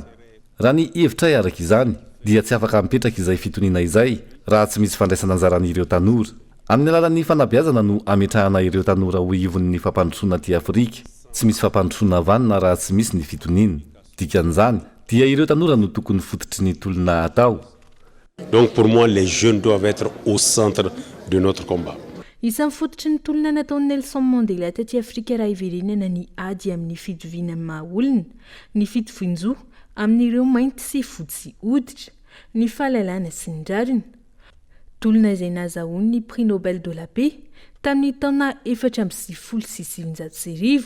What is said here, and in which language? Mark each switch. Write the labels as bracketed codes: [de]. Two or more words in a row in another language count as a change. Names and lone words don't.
[mg] Raha ny hevitray araka izany dia tsy afaka mipetraka izay fitoniana izay raha tsy misy fandraisana anjaran'ireo tanora. Amin'ny alalan'ny fanabeazana no ametrahana ireo tanora ho ivon'ny fampandrosoana aty Afrika. Tsy misy fampandrosoana vanina raha tsy misy ny fitoniana. Dikan'izany dia ireo tanora no tokony fototry ny tolona atao. [fr] Donc pour moi les jeunes doivent être au centre de notre combat. [mg] Isan'ny fototry ny tolona nataon'i Nelson Mandela taty Afrika raha iverenana ny ady amin'ny fitovina maha-olona, ny fitovian-jo amin'ireo mainty sy fotsy hoditra, ny fahalalana sy ny rariny. Tolona izay nahazahoany ny Prix Nobel de la Paix tamin'ny taona 496.